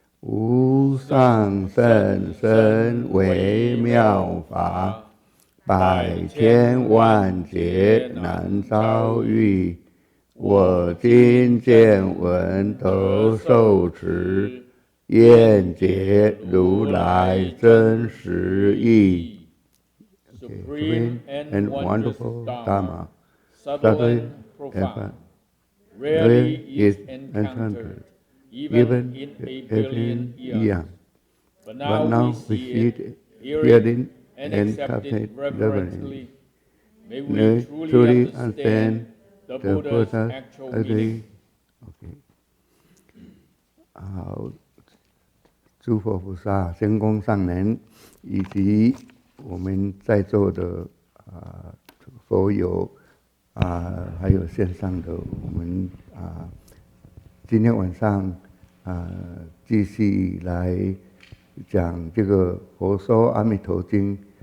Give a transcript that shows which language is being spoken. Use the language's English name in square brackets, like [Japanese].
[Chinese] 无上甚深微妙法，百千万劫难遭遇。我今见闻得受持，愿解如来真实义。 [English] Supreme and wonderful Dharma, subtle and profound, rarely is encountered, even in alien eons. But now we see it, hearing, and accept it reverently. May we truly understand the Buddha's actual meaning. Okay. [Chinese] 好，诸佛菩萨、仙公上人，以及我们在座的佛友还有线上的我们今天晚上继续来讲这个《佛说阿弥陀经》。